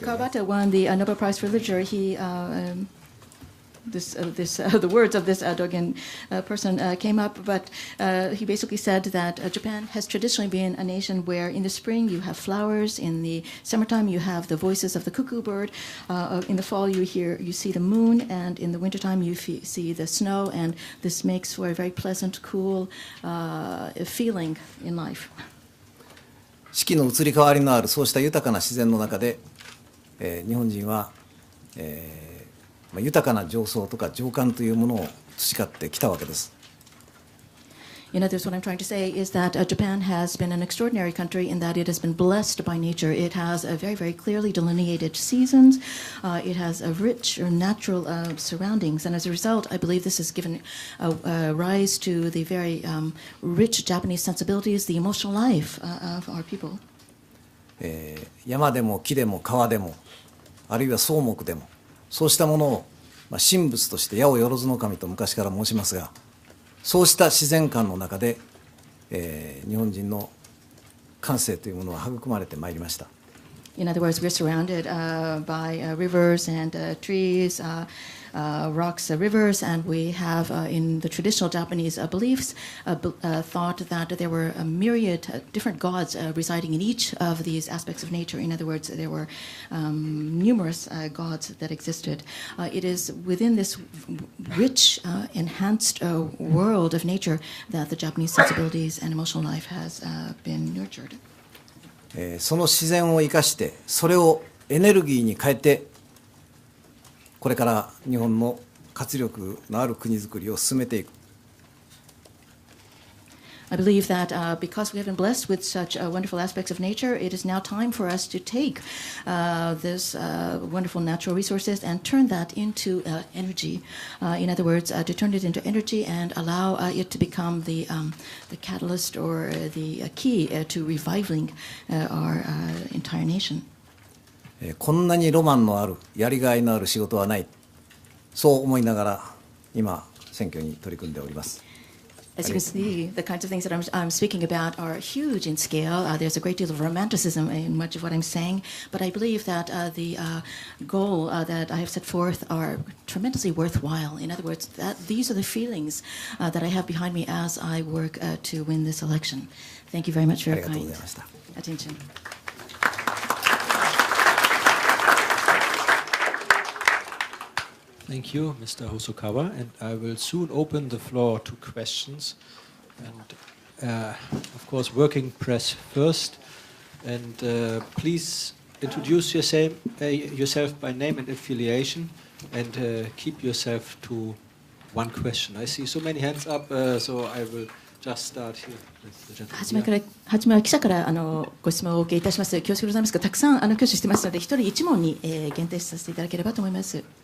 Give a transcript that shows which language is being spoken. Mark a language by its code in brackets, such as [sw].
[en] Kawabata won the Nobel Prize for Literature, he the words of this Dogen person came up, but he basically said that Japan has traditionally been a nation where in the spring you have flowers, in the summertime you have the voices of the cuckoo bird, in the fall you see the moon, and in the wintertime you see the snow, and this makes for a very pleasant, cool feeling in life. [ja] 四季の移り変わりのあるそうした豊かな自然の中で、日本人は、豊かな情操とか情感というものを培ってきたわけです。 [en] In other words, what I'm trying to say is that Japan has been an extraordinary country in that it has been blessed by nature. It has a very, very clearly delineated seasons. It has a rich or natural surroundings. And as a result, I believe this has given rise to the very rich Japanese sensibilities, the emotional life of our people. [ja] 山でも木でも川でも、あるいは草木でも、そうしたものを、神仏として八百万の神と昔から申しますが、そうした自然観の中で、日本人の感性というものは育まれてまいりました。 [en] In other words, we're surrounded by rivers and trees, rocks, rivers, and we have, in the traditional Japanese beliefs, thought that there were a myriad different gods residing in each of these aspects of nature. In other words, there were numerous gods that existed. It is within this rich, enhanced world of nature that the Japanese sensibilities and emotional life has been nurtured. [ja] その自然を生かしてそれをエネルギーに変えてこれから日本の活力のある国づくりを進めていく。 [en] I believe that because we have been blessed with such wonderful aspects of nature, it is now time for us to take this wonderful natural resources and turn that into energy. In other words, to turn it into energy and allow it to become the catalyst or the key to reviving our entire nation. [ja] こんなにロマンのあるやりがいのある仕事はない、そう思いながら今選挙に取り組んでおります。 [en] As you can see, the kinds of things that I'm speaking about are huge in scale. There's a great deal of romanticism in much of what I'm saying, but I believe that the goal that I have set forth are tremendously worthwhile. In other words, these are the feelings that I have behind me as I work to win this election. Thank you very much for your kind attention. Thank you, Mr. Hosokawa, and I will soon open the floor to questions. And of course, working press first. And please introduce yourself by name and affiliation, and keep yourself to one question. I see so many hands up, so I will just start here with the gentleman. [ja] 初めは記者からご質問をお受けいたします。恐縮でございますが、たくさん挙手してますので、一人一問に限定させていただければと思います。